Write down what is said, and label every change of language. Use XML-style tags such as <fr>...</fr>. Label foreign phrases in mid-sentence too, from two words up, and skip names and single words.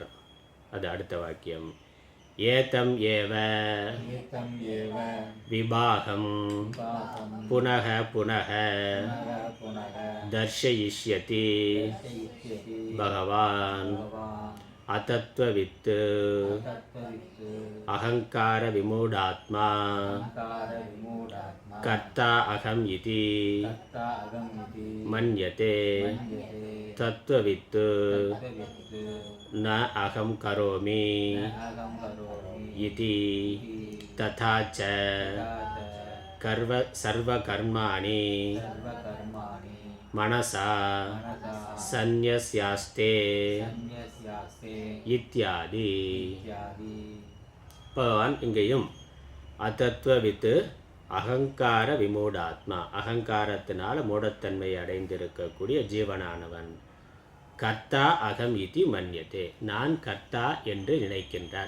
<ta>அது அடுத்த வாக்கியம்.</ta> <sa>एतम् एव विभागम् पुनः पुनः दर्शयिष्यति भगवान् अतत्त्ववित् अहङ्कार विमूढात्मा कर्ता अहम् इति मन्यते तत्त्ववित् न अहम् करोमि इति तथा च सर्वकर्माणि मनसा संन्यस्ते इत्यादि.</sa> <ta>பகவான் இங்கேயும்</ta> <sa>अतत्त्ववित् अहङ्कार विमूढात्मा,</sa> <ta>அகங்காரத்தினால் மூடத்தன்மை அடைந்திருக்கக்கூடிய ஜீவனானவன்</ta> <sa>कर्ता अहम् इति मन्यते,</sa> <ta>நான் கர்த்தா என்று நினைக்கின்றான்.</ta>